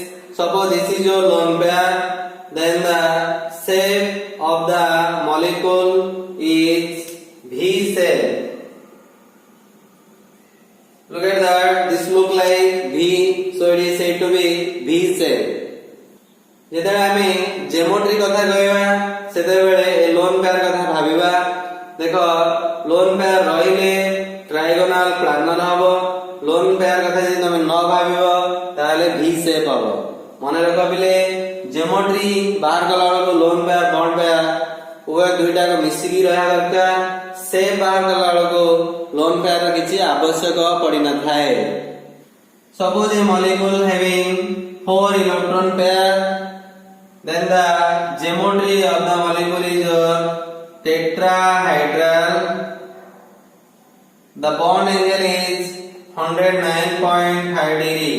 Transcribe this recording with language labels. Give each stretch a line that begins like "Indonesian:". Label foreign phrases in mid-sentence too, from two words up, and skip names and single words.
English: Suppose this is your lone pair, then the shape of the molecule is V shape. Look at that, this look like V, so it is said to be V shape.
Odia: ଯେତେବେଳେ ଆମେ geometry କଥା କହିବା ସେତେବେଳେ
English: lone pair
Odia: କଥା ଭାବିବା. ଦେଖ
English: lone pair
Odia: ରହିଲେ
English: trigonal planar
Odia: ହବ.
English: lone pair
Odia: କଥା ଯଦି ତମେ ନ ଭାବିବ ତାହେଲେ
English: V shape
Odia: ହବ. ମନେ ରଖ ପିଲେ, geometry ବାହାର କଲା ବେଳକୁ
English: lone pair bond pair
Odia: ଉଭୟ ଦୁଇଟାକ ମିଶିକି ରହିବା ଦରକାର. shape ବାହାର କଲା ବେଳକୁ
English: lone pair
Odia: ର କିଛି ଆବଶ୍ୟକ ପଡ଼ିନଥାଏ.
English: Suppose a molecule having 4 electron pair, then the geometry of the molecule is tetrahedral The bond angle is 109.5 degree.